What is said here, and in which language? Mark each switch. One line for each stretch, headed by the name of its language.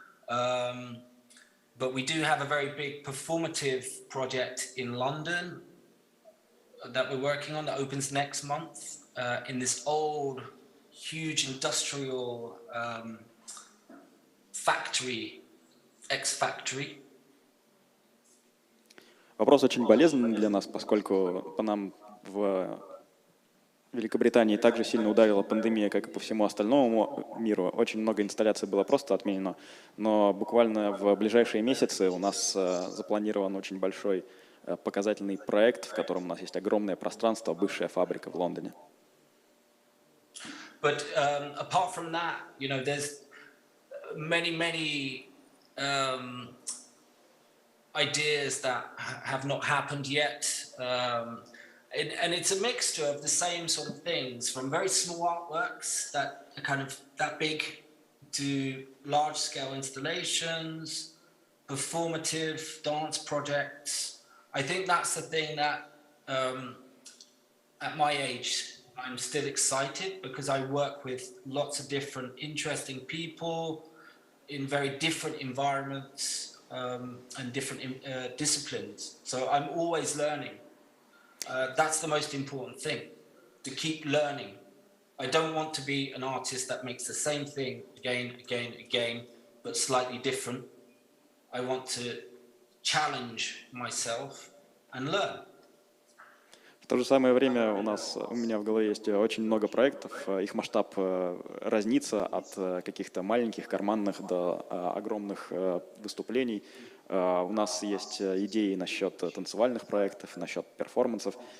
English: But we do have a very big performative project in London that we're working on that opens next month in this old, huge industrial factory, ex-factory.
Russian: Вопрос очень болезненный для нас, поскольку по нам в Великобритании также сильно ударила пандемия, как и по всему остальному миру. Очень много инсталляций было просто отменено, но буквально в ближайшие месяцы у нас запланирован очень большой показательный проект, в котором у нас есть огромное пространство, бывшая фабрика в Лондоне.
English: But apart from that, you know, there's many ideas that have not happened yet. And it's a mixture of the same sort of things, from very small artworks that are kind of that big to large-scale installations, performative dance projects. I think that's the thing that, at my age, I'm still excited because I work with lots of different interesting people in very different environments and different disciplines. So I'm always learning. That's the most important thing, to keep learning. I don't want to be an artist that makes the same thing again, but slightly different. I want to challenge myself and learn.
Russian: В то же самое время у меня в голове есть очень много проектов, их масштаб разнится от каких-то маленьких карманных до огромных выступлений. У нас есть идеи насчет танцевальных проектов, насчет перформансов.